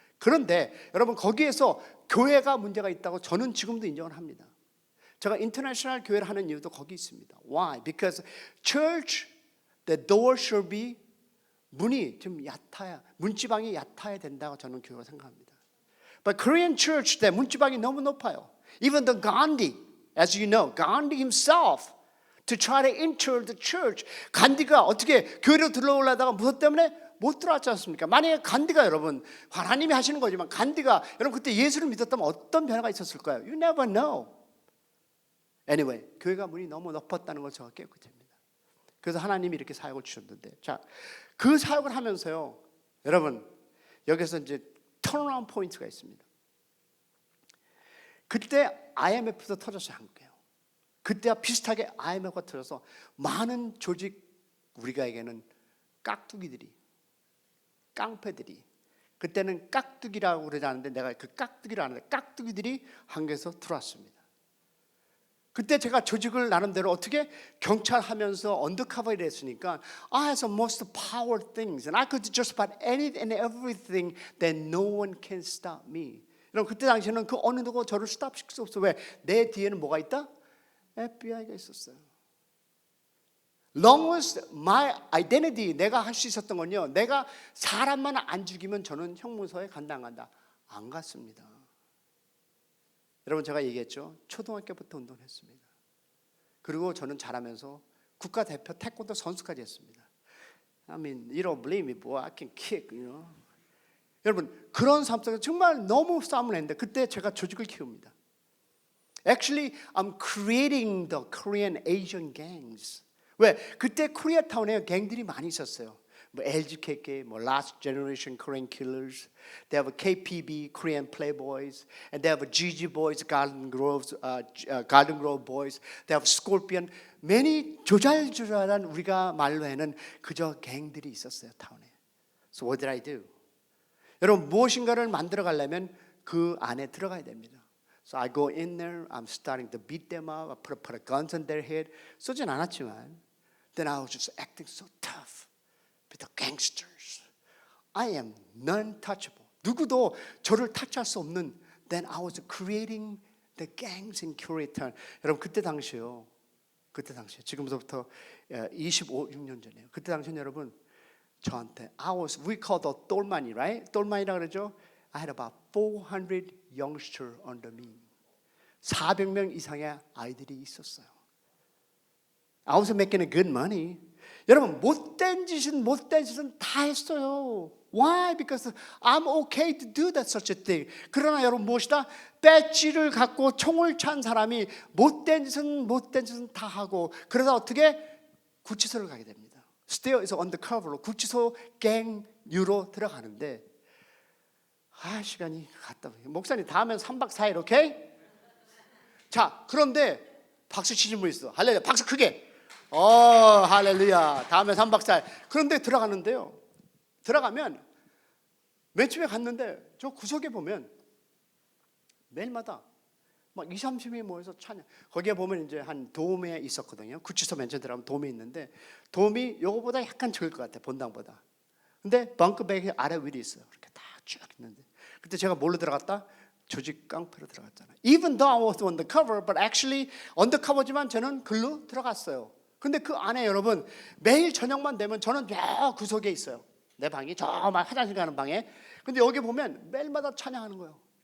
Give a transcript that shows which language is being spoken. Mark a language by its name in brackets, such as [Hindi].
[Korean] 그런데 여러분 거기에서 교회가 문제가 있다고 저는 지금도 인정을 합니다. 제가 인터내셔널 교회를 하는 이유도 거기 있습니다. [English] Why? Because church the door should be [Korean] 문이 좀 얕아야 문지방이 얕아야 된다고 저는 교회가 생각합니다. [English] But Korean church [Korean] 때 문지방이 너무 높아요. [English] Even the Gandhi, as you know, Gandhi himself to try to enter the church. [Korean] 간디가 어떻게 교회로 들어오려다가 무엇 때문에 못 들어왔지 않습니까? 만약에 간디가 여러분 하나님이 하시는 거지만 간디가 여러분 그때 예수를 믿었다면 어떤 변화가 있었을까요? [English] You never know. [Korean] Anyway, 교회가 문이 너무 높았다는 걸 제가 깨닫게 됩니다. 그래서 하나님이 이렇게 사역을 주셨는데, 자, 그 사역을 하면서요, 여러분 여기서 이제 턴어라운드 포인트가 있습니다. 그때 IMF도 터졌어요, 한국에요. 그때와 비슷하게 IMF가 터져서 많은 조직, 우리가에게는 깍두기들이, 깡패들이, 그때는 깍두기라고 그러지 않는데 내가 그 깍두기를 아는데 깍두기들이 한국에서 들어왔습니다. 그때 제가 조직을 나름대로 어떻게 경찰 하면서 언더커버 일했으니까 [English] I had the most powerful things and I could do just about anything and everything that no one can stop me. [Korean] 여러분 그때 당시에는 그 어느 누구 저를 스탑시킬 수 없어. 왜? 내 뒤에는 뭐가 있다? FBI가 있었어요. [English] Long as my identity, [Korean] 내가 할 수 있었던 건요, 내가 사람만 안 죽이면 저는 형무소에 간다 안 간다? 안 갔습니다. 여러분 제가 얘기했죠. 초등학교부터 운동했습니다. 그리고 저는 자라면서 국가대표 태권도 선수까지 했습니다. [English] I mean, you don't believe me, boy. I can kick, you know. [Korean] 여러분 그런 삶 속에서 정말 너무 싸움을 했는데 그때 제가 조직을 키웁니다. [English] Actually, I'm creating the Korean Asian gangs. [Korean] 왜? 그때 코리아타운에 갱들이 많이 있었어요. [English] 뭐 LGKK, 뭐 Last Generation Korean Killers, they have a KPB, Korean Playboys, and they have a GG Boys, Garden Grove Boys, they have Scorpion. [Korean] many 조잘조잘한 우리가 말로 해는 그저 갱들이 있었어요 타운에. [English] So what did I do? [Korean] 여러분 무엇인가를 만들어 가려면 그 안에 들어가야 됩니다. [English] So I go in there, I'm starting to beat them up, I put a guns on their head. [Korean] 쏘진 않았지만, [English] then I was just acting so tough with the gangsters. I am non-touchable. [Korean] 누구도 저를 터치할 수 없는. [English] Then I was creating the gangs in Koreatown. [Korean] 여러분 그때 당시요. 지금부터 26년 전이에요. 그때 당시는 여러분 저한테 [English] we call the [Korean] 똘마니, [English] right? [Korean] 똘마니라 그러죠. [English] I had about 400 youngsters under me. [Korean] 400명 이상의 아이들이 있었어요. [English] I was making good money. [Korean] 여러분 못된 짓은 다 했어요. [English] Why? Because I'm okay to do that such a thing. [Korean] 그러나 여러분 무엇이다? 배지를 갖고 총을 찬 사람이 못된 짓은 다 하고 그러다 어떻게 구치소를 가게 됩니다. [English] Still is undercover [Korean] 로 구치소 갱유로 들어가는데 시간이 갔다. 목사님 다음엔 3박 4일 오케이? 자 그런데 박수 치신 분 있어. 할렐루야 박수 크게. 할렐루야. 다음에 3박 4일. 그런데 들어가는데요. 들어가면 맨 처음에 갔는데 저 구석에 보면 매일마다 막 20, 30명이 모여서 찬양. 거기에 보면 이제 한 도움에 있었거든요. 구치소 맨 처음 들어가면 도움이 있는데 도움이 요거보다 약간 적을 것 같아. 본당보다. 근데 벙커백이 아래 위에 있어요. 이렇게 다 쭉 있는데 그때 제가 뭘로 들어갔다? 조직 깡패로 들어갔잖아요. [English] Even though I was undercover, but actually undercover지만 [Korean] 저는 글로 들어갔어요. 근데 그 안에 여러분 매일 저녁만 되면 저는 저 구석에 있어요. 내 방이 저 화장실 가는 방에. 근데 여기 보면 매일마다 찬양하는 거예요.